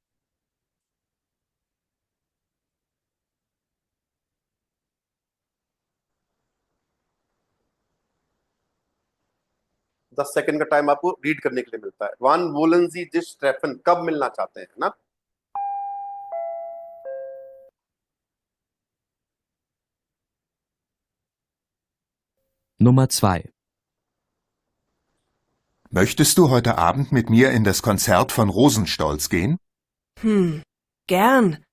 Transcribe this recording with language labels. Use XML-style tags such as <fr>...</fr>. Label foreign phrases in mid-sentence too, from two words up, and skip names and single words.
<hi>दस सेकंड का टाइम आपको रीड करने के लिए मिलता है।</hi> <de>wann wollen sie sich treffen,</de> <hi>कब मिलना चाहते हैं ना।</hi> <de>Nummer 2. Möchtest du heute Abend mit mir in das Konzert von Rosenstolz gehen? Gern.</de>